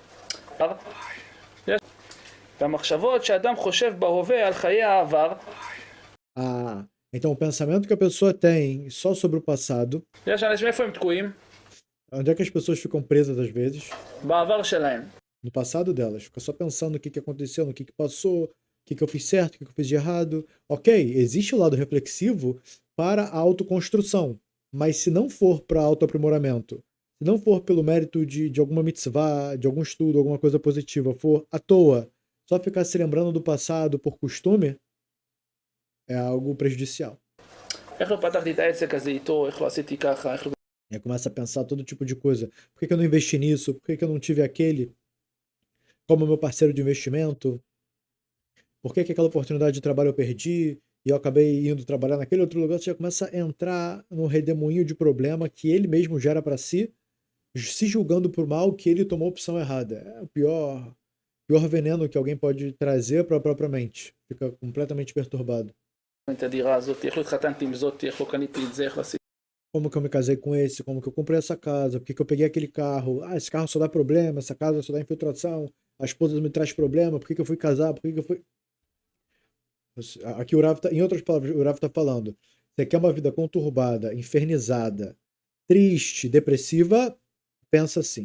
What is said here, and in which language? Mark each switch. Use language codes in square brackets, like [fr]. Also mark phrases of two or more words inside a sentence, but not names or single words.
[he] והמחשבות שאדם חושב בהווה על חיי העבר [pt] então o pensamento que a pessoa tem só sobre o passado, [he] יש אנשים איפה הם תקועים? [pt] onde é que as pessoas ficam presas às vezes? [he] בעבר שלהם. [pt] No passado delas. Fica só pensando no que aconteceu, no que passou, o que eu fiz certo, o que eu fiz de errado. Ok, existe o lado reflexivo para a autoconstrução, mas se não for para autoaprimoramento, se não for pelo mérito de alguma mitzvah, de algum estudo, alguma coisa positiva, for à toa, só ficar se lembrando do passado por costume, é algo prejudicial. [he] איך לא פתחתי את העסק הזה איתו, איך לא עשיתי ככה, איך לא... [pt] E aí começa a pensar todo tipo de coisa. Por que eu não investi nisso? Por que eu não tive aquele como meu parceiro de investimento? Por que aquela oportunidade de trabalho eu perdi e eu acabei indo trabalhar naquele outro lugar? Você já começa a entrar no redemoinho de problema que ele mesmo gera para si, se julgando por mal que ele tomou a opção errada. É o pior veneno que alguém pode trazer para a própria mente. Fica completamente perturbado. [he] את הדירה הזאת, איך לא התחתנתי עם זאת, איך לא קניתי את זה, איך לא עשיתי... [pt] Como que eu me casei com esse? Como que eu comprei essa casa? Por que eu peguei aquele carro? Ah, esse carro só dá problema, essa casa só dá infiltração, a esposa me traz problema, por que eu fui casar? Por que eu fui... Aqui o Rav em outras palavras, o Rav está falando, você quer uma vida conturbada, infernizada, triste, depressiva, pensa assim.